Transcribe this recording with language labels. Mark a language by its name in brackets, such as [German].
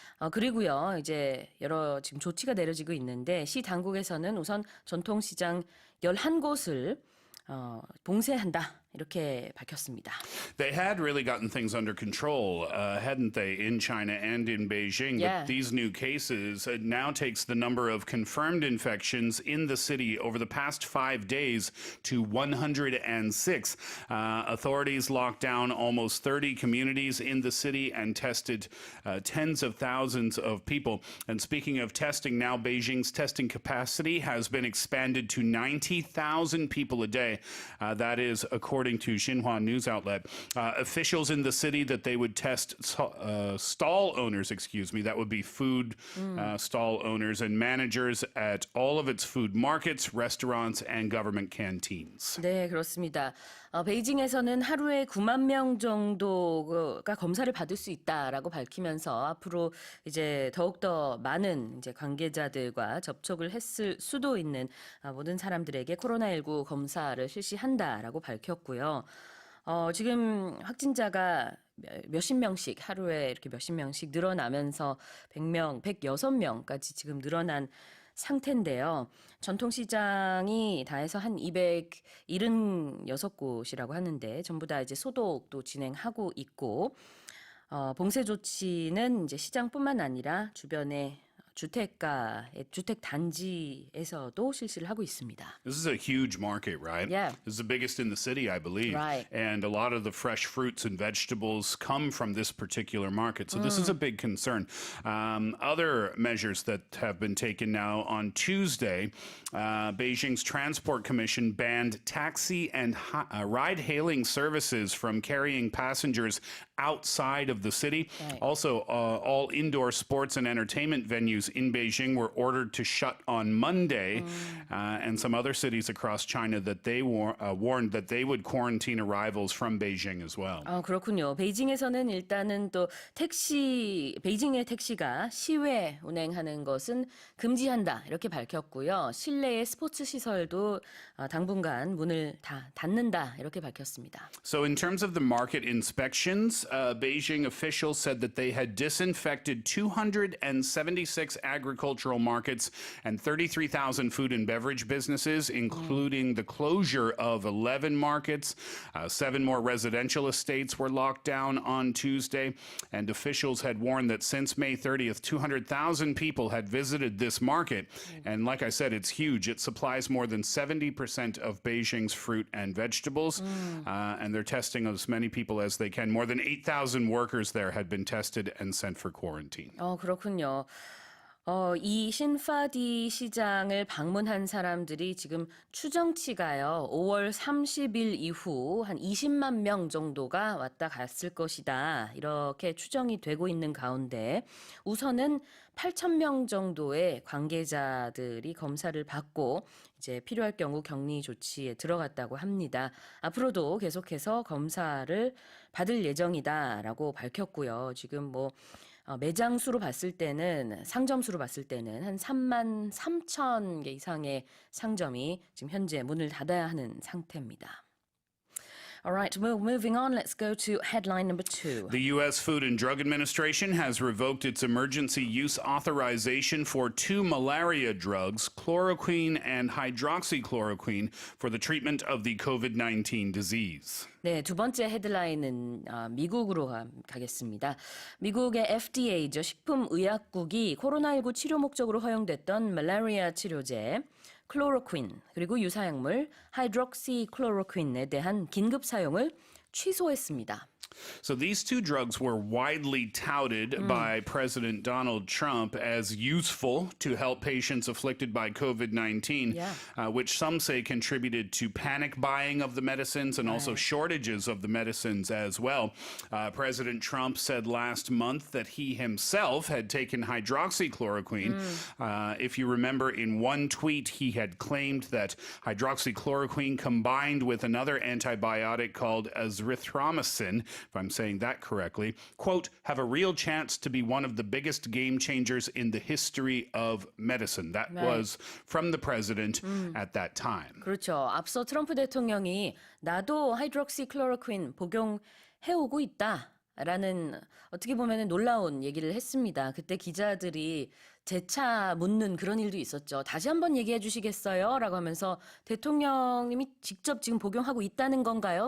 [Korean] 그리고요, 이제 여러 지금 조치가 내려지고 있는데 시 당국에서는 우선 전통시장 11곳을 봉쇄한다. 이렇게 밝혔습니다. [English] They had really gotten things under control, hadn't they, in China and in Beijing? Yeah. But these new cases now takes the number of confirmed infections in the city over the past 5 days to 106. Authorities locked down almost 30 communities in the city and tested tens of thousands of people. And speaking of testing, now Beijing's testing capacity has been expanded to 90,000 people a day. That is according to Xinhua news outlet. Officials in the city that they would test stall owners, that would be food stall owners and managers at all of its food markets, restaurants, and government canteens. [Korean] 네, 그렇습니다. 베이징에서는 하루에 9만 명 정도가 검사를 받을 수 있다라고 밝히면서 앞으로 이제 더욱더 많은 이제 관계자들과 접촉을 했을 수도 있는 모든 사람들에게 코로나19 검사를 실시한다라고 밝혔고요. 지금 확진자가 몇십 명씩 하루에 이렇게 몇십 명씩 늘어나면서 100명, 106명까지 지금 늘어난 상태인데요. 전통시장이 다 해서 한 276곳이라고 하는데 전부 다 이제 소독도 진행하고 있고 봉쇄 조치는 이제 시장뿐만 아니라 주변의 주택가의 주택 단지에서도 실시를 하고 있습니다. [English] This is a huge market, right? Yeah. This is the biggest in the city, I believe. Right. And a lot of the fresh fruits and vegetables come from this particular market. So this is a big concern. Other measures that have been taken now on Tuesday, Beijing's Transport Commission banned taxi and ride-hailing services from carrying passengers outside of the city. Right. Also, all indoor sports and entertainment venues in Beijing were ordered to shut on Monday, and some other cities across China that they warned that they would quarantine arrivals from Beijing as well. [Korean] 그렇군요. 베이징에서는 일단은 또 베이징의 택시가 시외 운행하는 것은 금지한다 이렇게 밝혔고요. 실내의 스포츠 시설도 당분간 문을 다 닫는다 이렇게 밝혔습니다. [English] So in terms of the market inspections, Beijing officials said that they had disinfected 276 agricultural markets and 33,000 food and beverage businesses, including the closure of 11 markets. 7 more residential estates were locked down on Tuesday, and officials had warned that since May 30th, 200,000 people had visited this market. And like I said, it's huge. It supplies more than 70% of Beijing's fruit and vegetables, and they're testing as many people as they can. More than 8,000 workers there had been tested and sent for quarantine. [Korean] 그렇군요. 이 신파디 시장을 방문한 사람들이 지금 추정치가요. 5월 30일 이후 한 20만 명 정도가 왔다 갔을 것이다. 이렇게 추정이 되고 있는 가운데 우선은 8,000명 정도의 관계자들이 검사를 받고 이제 필요할 경우 격리 조치에 들어갔다고 합니다. 앞으로도 계속해서 검사를 받을 예정이다라고 밝혔고요. 지금 매장 수로 봤을 때는 상점 수로 봤을 때는 한 3만 3천 개 이상의 상점이 지금 현재 문을 닫아야 하는 상태입니다. [English] All right, well, moving on, let's go to headline number 2. The U.S. Food and Drug Administration has revoked its emergency use authorization for 2 malaria drugs, chloroquine and hydroxychloroquine, for the treatment of the COVID-19 disease. [Korean] 네, 두 번째 헤드라인은 미국으로 가겠습니다. 미국의 FDA죠. 식품의약국이 코로나19 치료 목적으로 허용됐던 말라리아 치료제 클로로퀸 그리고 유사약물 하이드록시클로로퀸에 대한 긴급 사용을 취소했습니다. [English] So these 2 drugs were widely touted by President Donald Trump as useful to help patients afflicted by COVID-19, which some say contributed to panic buying of the medicines and also shortages of the medicines as well. President Trump said last month that he himself had taken hydroxychloroquine. If you remember, in one tweet, he had claimed that hydroxychloroquine combined with another antibiotic called azithromycin, if I'm saying that correctly, quote, have a real chance to be one of the biggest game changers in the history of medicine. That was from the president at that time. [Korean] 그렇죠. 앞서 트럼프 대통령이 나도 하이드록시클로로퀸 복용해오고 있다라는 어떻게 보면 놀라운 얘기를 했습니다. 그때 기자들이 재차 묻는 그런 일도 있었죠. 다시 한번 얘기해 주시겠어요? 라고 하면서 대통령님이 직접 지금 복용하고 있다는 건가요?